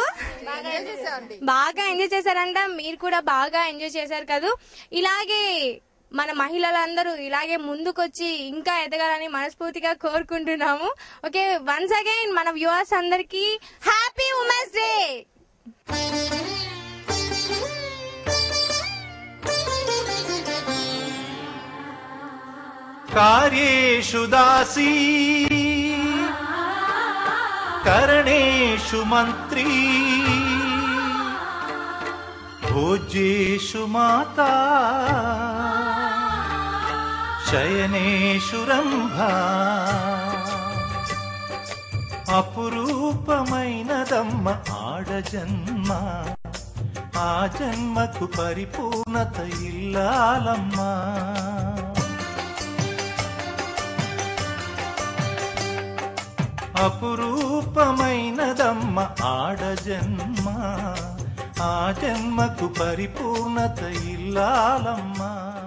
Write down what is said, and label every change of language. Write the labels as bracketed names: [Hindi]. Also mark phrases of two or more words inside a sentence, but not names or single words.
[Telugu] బాగా ఎంజాయ్ చేశారంట, మీరు కూడా బాగా ఎంజాయ్ చేశారు కదా. ఇలాగే మన మహిళలందరూ ఇలాగే ముందుకొచ్చి ఇంకా ఎదగాలని మనస్ఫూర్తిగా కోరుకుంటున్నాము. ఓకే, [English] once again [Telugu] మన వ్యూవర్స్ అందరికి [English] happy women's day. [Sanskrit] कार्येषु दासी करणेषु मन्त्री भोज्येषु माता शयनेषु रम्भा [Telugu] అపురూపమైనదమ్మ ఆడజన్మ ఆ జన్మకు పరిపూర్ణత ఇల్లాలమ్మా. అపురూపమైనదమ్మ ఆడజన్మ ఆ జన్మకు పరిపూర్ణత ఇల్లాలమ్మా.